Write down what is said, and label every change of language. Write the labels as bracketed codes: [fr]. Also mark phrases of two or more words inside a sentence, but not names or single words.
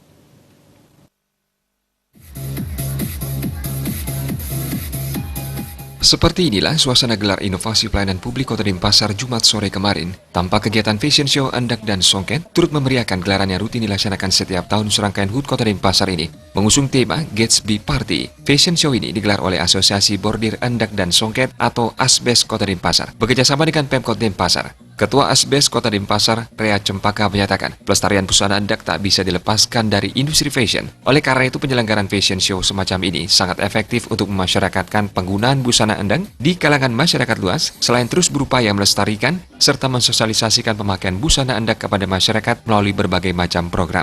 [id] Seperti inilah suasana gelar inovasi pelayanan publik Kota Denpasar Jumat sore kemarin. Tanpa kegiatan [en] fashion show [id] Endek dan Songket, turut memeriahkan gelaran yang rutin dilaksanakan setiap tahun serangkaian HUT Kota Denpasar ini. Mengusung tema Gatsby Party, [en] fashion show [id] ini digelar oleh Asosiasi Bordir Endek dan Songket atau ASBES Kota Denpasar, bekerjasama dengan Pemkot Denpasar. Ketua ASBES Kota Denpasar, Rea Cempaka menyatakan, pelestarian busana endek tak bisa dilepaskan dari industri fashion. Oleh karena itu, penyelenggaraan [en] fashion show [id] semacam ini sangat efektif untuk memasyarakatkan penggunaan busana endek di kalangan masyarakat luas, selain terus berupaya melestarikan serta mensosialisasikan pemakaian busana endek kepada masyarakat melalui berbagai macam program.